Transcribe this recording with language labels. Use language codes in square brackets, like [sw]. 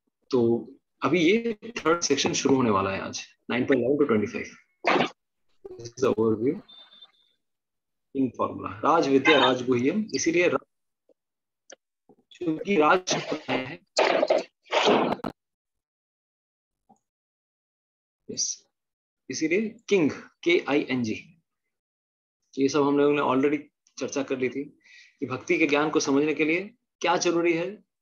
[hi] तो अभी ये थर्ड सेक्शन शुरू होने वाला है आज 9.11 to 25. [en] This is the overview in formula. [sa] राज विद्या राज गुह्यम, [hi] इसीलिए क्योंकि राज है, इसीलिए किंग, KING. ये सब हम लोगों ने ऑलरेडी चर्चा कर ली थी कि भक्ति के ज्ञान को समझने के लिए क्या जरूरी है.